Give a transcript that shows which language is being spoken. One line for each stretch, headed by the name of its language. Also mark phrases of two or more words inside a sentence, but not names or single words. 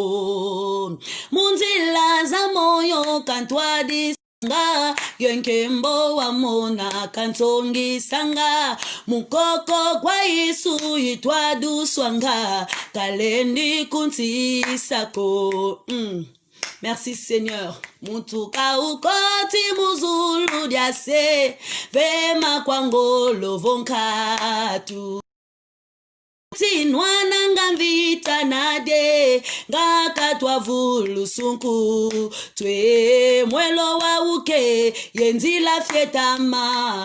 Kongo: Munzila za moyo kantwadi sanga, yenkembo wa mona kansongi sanga. Mukoko kwa Isu itwadu swanga, kalendi kunsisako.
French: Merci Seigneur.
Kongo: Mutuka ukoti muzulu diase, vema kwangolo vonkatu. Tinwana ngamvita nade, ngaka twavulu sunku. Twe mwelo wa uke, yenzila fietama.